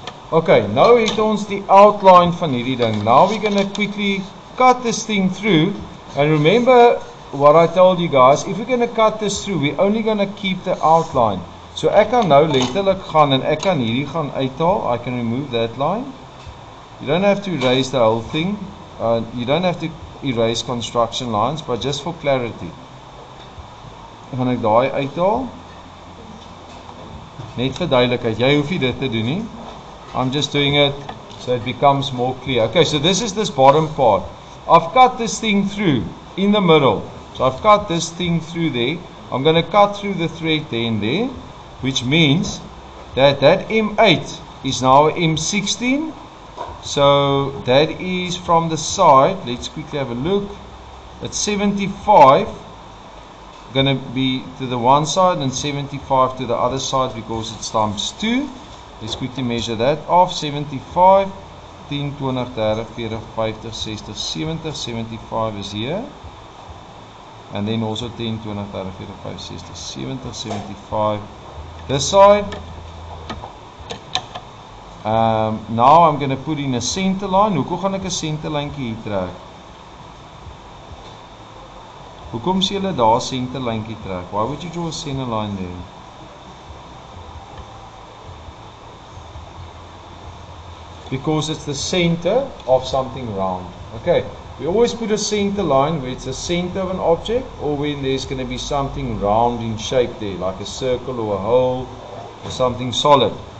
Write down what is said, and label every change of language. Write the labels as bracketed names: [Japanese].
[Afrikaans] Okay, nou het ons die outline van hierdie ding. [English] Now we're going to quickly cut this thing through. And remember what I told you guys, if we're going to cut this through, we're only going to keep the outline. [Afrikaans] So ek kan nou letterlik gaan en ek kan hierdie gaan uithaal. [English] I can remove that line. You don't have to erase the whole thing. You don't have to erase construction lines, but just for clarity. [Afrikaans] Gaan ek daai uithaal. Net vir duidelikheid, jy hoef nie dit te doen nie. [English] I'm just doing it so it becomes more clear. Okay, so this is this bottom part. I've cut this thing through in the middle. So I've cut this thing through there. I'm going to cut through the thread there and there, which means that that M8 is now M16. So that is from the side. Let's quickly have a look. It's 75. Going to be to the one side and 75 to the other side because it's times 2. Let's quickly measure that off. 75, 10, 20, 30, 40, 50, 60, 70. 75 is here. And then also 10, 20, 30, 40, 50, 60, 70, 75. This side. Now I'm going to put in a center line. [Afrikaans] Hoekom gaan ek 'n center lyntjie hier trek? Hoekom sê julle daar center lyntjie trek? [English] Why would you draw a center line there? Because it's the center of something round. Okay, we always put a center line where it's the center of an object or when there's going to be something round in shape there, like a circle or a hole or something solid.